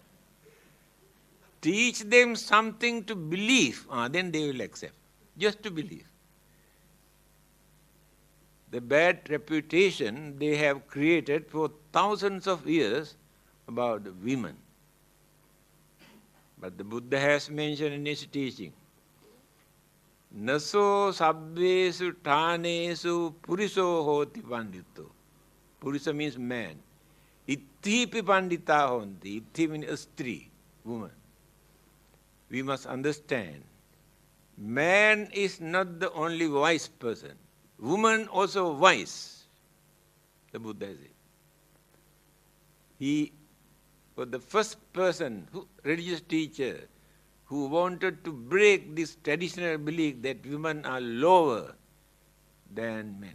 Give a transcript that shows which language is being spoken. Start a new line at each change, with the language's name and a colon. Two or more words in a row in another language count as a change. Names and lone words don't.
English: Teach them something to believe, then they will accept. Just to believe. The bad reputation they have created for thousands of years about women. But the Buddha has mentioned in his teaching,
Pali: Naso sabbesu thanesu puriso hoti pandito.
English: Purisa means man.
Pali: Ithipi pandita honti.
English: Ithi means a stree, woman. We must understand, man is not the only wise person. Woman also wise, the Buddha said. He was the first person, religious teacher, who wanted to break this traditional belief that women are lower than men.